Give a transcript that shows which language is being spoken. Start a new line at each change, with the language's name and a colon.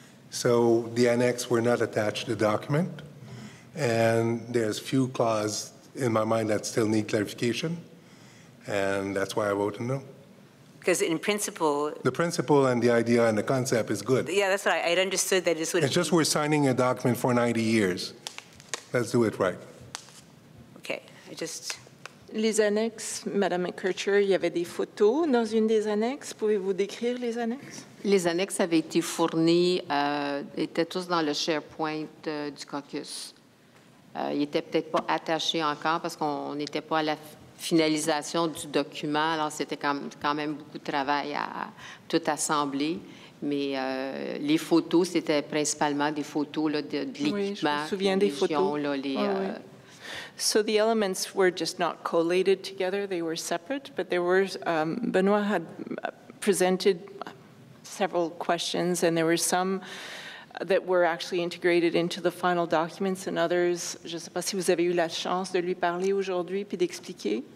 English: So the annex were not attached to the document, and there's few clauses in my mind that still need clarification, and that's why I voted no. Because in principle... The principle and the idea and the concept is good. Yeah, that's what I'd understood that this would... It's just we're signing a document for 90 years. Let's do it right. Okay, I just...
French: Les annexes, Madame Kircher, il y avait des photos dans une des annexes. Pouvez-vous décrire les annexes? Les annexes avaient été fournies, étaient tous dans le SharePoint du caucus. Ils n'étaient peut-être pas attachés encore parce qu'on n'était pas à la finalisation du document. Alors, c'était quand même beaucoup de travail à tout assembler. Mais les photos, c'était principalement des photos là, de l'équipement. Oui, je me souviens des photos. Là, les,
English: So the elements were just not collated together. They were separate, but there were, Benoit had presented several questions, and there were some that were actually integrated into the final documents, and others,
French: je ne sais pas si vous avez eu la chance de lui parler aujourd'hui puis d'expliquer.